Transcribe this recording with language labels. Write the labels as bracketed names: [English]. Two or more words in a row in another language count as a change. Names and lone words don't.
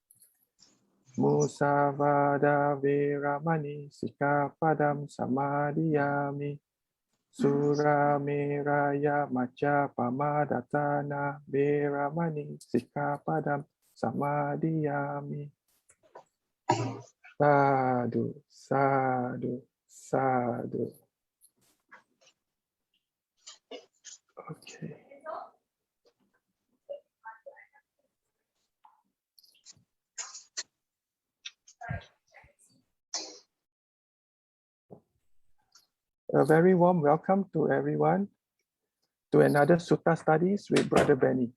[Pali] Musavada veramani sikkhapadam samadhiyami. Surameraya maccappamadatthana veramani sikkhapadam samadhiyami. Sadhu, sadhu, sadhu. [English] Okay. A very warm welcome to everyone to another Sutta studies with Brother Benny.